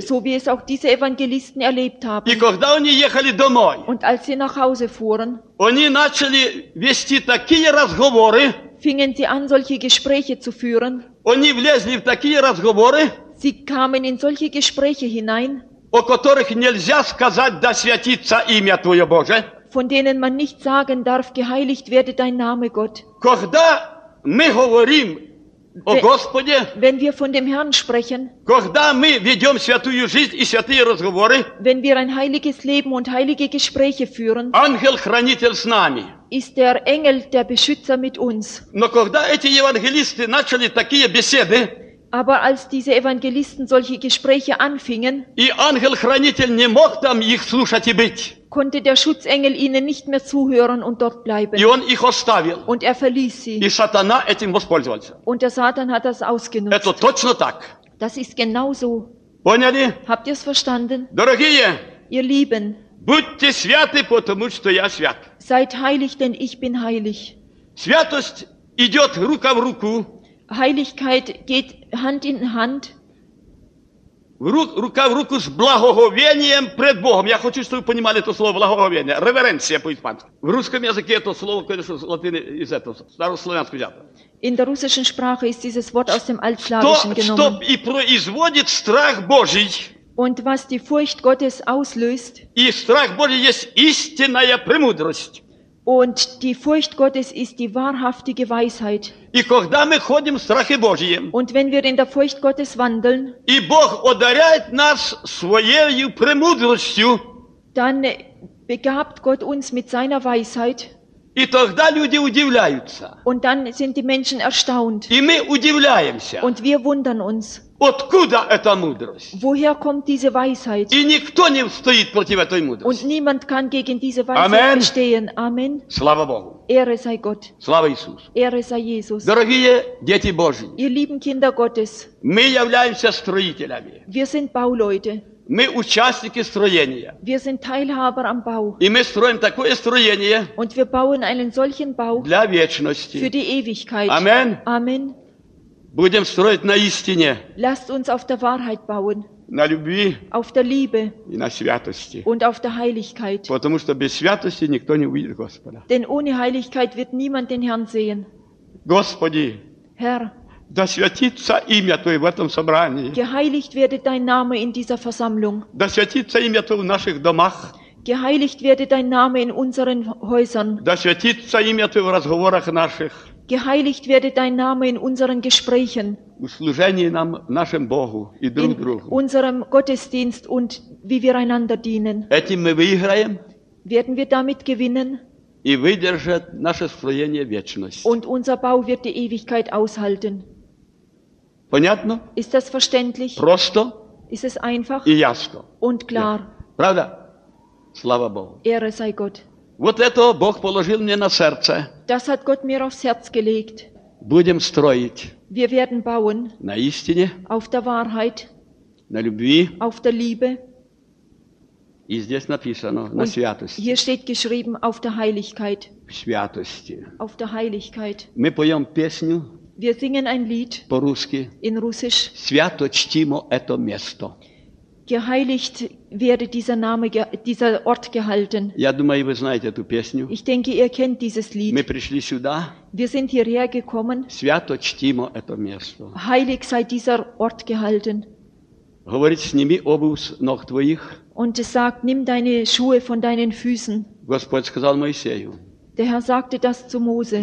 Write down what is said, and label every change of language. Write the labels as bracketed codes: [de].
[de] So wie es auch diese Evangelisten erlebt haben. [ru] И когда они ехали домой. [de] Und als sie nach Hause fuhren. [ru] Они начали вести такие разговоры. [de] fingen sie an, solche Gespräche zu führen. [ru] Они влезли в такие разговоры, [de] sie kamen in solche Gespräche hinein, [ru] о которых нельзя сказать, да святится имя Твое Божие. [de] Von denen man nicht sagen darf, geheiligt werde dein Name, Gott. [ru] Когда мы говорим о Господе, [de] wenn wir von dem Herrn sprechen, [ru] когда мы ведем святую жизнь и святые разговоры, [de] wenn wir ein heiliges Leben und heilige Gespräche führen, [ru] Ангел-хранитель с нами, [de] ist der Engel, der Beschützer mit uns. [ru] Но когда эти евангелисты начали такие беседы, [de] aber als diese Evangelisten solche Gespräche anfingen, [ru] и Ангел-хранитель не мог там их слушать и быть, [de] konnte der Schutzengel ihnen nicht mehr zuhören und dort bleiben. [ru] И он их оставил. [de] Und er verließ sie. [ru] И сатана этим воспользовался. [de] Und der Satan hat das ausgenutzt. [ru] Это точно так. [de] Das ist genauso. [ru] Поняли? [de] Habt ihr es verstanden? [ru] Дорогие, [de] ihr Lieben, [ru] будьте святы, потому что я свят. [de] Seid heilig, denn ich bin heilig. [ru] Святость идет рука в руку. [de] Heiligkeit geht Hand in Hand. [ru] Рука в руку с благоговением пред Богом. Я хочу, чтобы вы понимали это слово благоговение. Реверенция по-испански. В русском языке это слово, конечно, с латыни из этого, старославянского взято. [de] In der russischen Sprache ist dieses Wort aus dem Altslawischen genommen. [ru] Что и производит страх Божий. [de] Und was die Furcht Gottes auslöst. [ru] И страх Божий есть истинная премудрость. [de] Und die Furcht Gottes ist die wahrhaftige Weisheit. [ru] И когда мы ходим в страхе Божьем, [de] und wenn wir in der Furcht Gottes wandeln, [ru] и Бог одаряет нас своей премудростью, [de] dann begabt Gott uns mit seiner Weisheit. [ru] И тогда люди удивляются. [de] Und dann sind die Menschen erstaunt. [ru] И мы удивляемся. [de] Und wir wundern uns. [ru] Откуда эта мудрость? [de] Woher kommt diese Weisheit? [ru] И никто не стоит против этой мудрости. [de] Und niemand kann gegen diese Weisheit bestehen. Amen. [ru] Слава Богу. [de] Ehre sei Gott. [ru] Слава Иисусу. [de] Ehre sei Jesus. [ru] Дорогие дети Божьи. [de] Ihr lieben Kinder Gottes. [ru] Мы являемся строителями. [de] Wir sind Bauleute. [ru] Мы участники строения. [de] Wir sind Teilhaber am Bau. [ru] И мы строим такое строение. [de] Und wir bauen einen solchen Bau. [ru] Для вечности. [de] Für die Ewigkeit. [ru] Amen. [de] Amen. [ru] Будем строить на истине. [de] Lasst uns auf der Wahrheit bauen. [ru] На любви. [de] Auf der Liebe. [ru] И на святости. [de] Und auf der Heiligkeit. [ru] Потому что без святости никто не увидит Господа. [de] Denn ohne Heiligkeit wird niemand den Herrn sehen. [ru] Господи. [de] Herr. [ru] Да святится имя Твое в этом собрании. [de] Geheiligt werde dein Name in dieser Versammlung. [ru] Да святится имя Твое в наших домах. [de] Geheiligt werde dein Name in unseren Häusern. [ru] Да святится имя Твое в разговорах наших. [de] Geheiligt werde dein Name in unseren Gesprächen. [ru] В служении нам, нашим Богу и друг другу. [de] In unserem Gottesdienst und wie wir einander dienen. [ru] Этим мы выиграем. [de] Werden wir damit gewinnen. [ru] И выдержит наше строение вечность. [de] Und unser Bau wird die Ewigkeit aushalten. [ru] Понятно? [de] Ist das verständlich? [ru] Просто. [de] Ist es einfach? [ru] И ясно. [de] Und klar. [ru] Ja. Правда? Слава Богу. [de] Ehre sei Gott. [ru] Вот это Бог положил мне на сердце. [de] Das hat Gott mir aufs Herz gelegt. [ru] Будем строить. [de] Wir werden bauen. [ru] На истине. [de] Auf der Wahrheit. [ru] На любви. [de] Auf der Liebe. [ru] И здесь написано, на святости. [de] Hier steht geschrieben, auf der Heiligkeit. [ru] В святости. [de] Auf der Heiligkeit. [ru] Мы поем песню. [de] Wir singen ein Lied. [ru] По-русски. [de] In Russisch. [ru] Свято чтимо это место. [de] Geheiligt werde dieser Name, dieser Ort gehalten. [ru] Я думаю, вы знаете эту песню. [de] Ich denke, ihr kennt dieses Lied. [ru] Мы пришли сюда. [de] Wir sind hierher gekommen. [ru] Свято чтимо это место. [de] Heilig sei dieser Ort gehalten. [ru] Говорит, сними обувь с ног твоих. [de] Und es sagt, nimm deine Schuhe von deinen Füßen. [ru] Господь сказал Моисею. [de] Der Herr sagte das zu Mose.